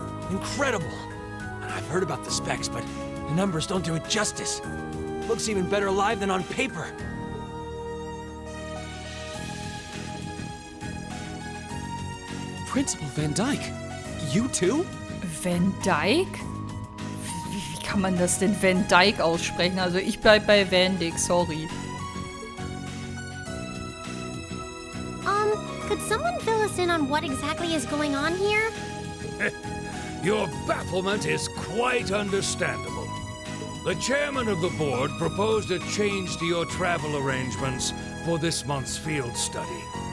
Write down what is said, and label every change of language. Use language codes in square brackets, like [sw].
[en] Incredible! I've heard about the specs, but the numbers don't do it justice. Looks even better live than on paper. Principal Van Dyke, you too? Van Dyke? [de] Wie kann man das denn Van Dyke aussprechen? Also ich bleib bei Van Dyke, sorry. [en] Could someone fill us in on what exactly is going on here? Your bafflement is quite understandable. The chairman of the board proposed a change to your travel arrangements for this month's field study.